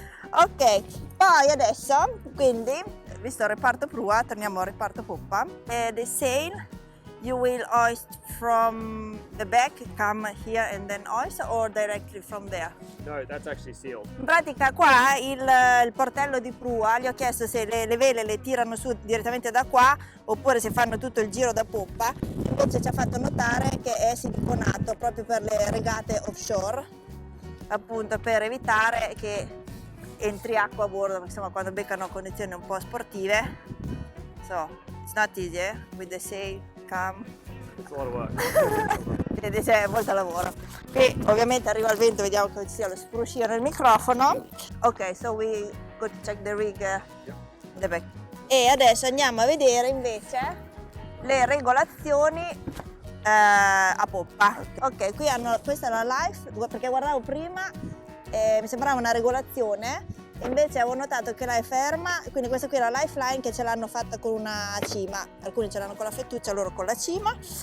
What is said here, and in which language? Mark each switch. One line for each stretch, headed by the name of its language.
Italian: Ok, poi adesso quindi, visto il reparto prua, torniamo al reparto poppa.
English: The sail you will hoist from the back, come here and then hoist, or directly from there? No, that's actually sealed.
Italian: In pratica qua il portello di prua, gli ho chiesto se le vele le tirano su direttamente da qua oppure se fanno tutto il giro da poppa, invece ci ha fatto notare che è siliconato proprio per le regate offshore, appunto per evitare che entri acqua a bordo, insomma quando beccano condizioni un po' sportive,
English: It's not easy, eh? With the sail, come. It's a lot of work.
Italian: C'è molto lavoro. Qui ovviamente arriva il vento, vediamo che ci sia lo spruscio nel microfono.
English: Ok, so we go to check the rig in the back.
Italian: E adesso andiamo a vedere invece le regolazioni a poppa. Ok, qui hanno, questa è la life, perché guardavo prima mi sembrava una regolazione, invece avevo notato che la è ferma, quindi questa qui è la lifeline che ce l'hanno fatta con una cima, alcuni ce l'hanno con la fettuccia, loro con la cima.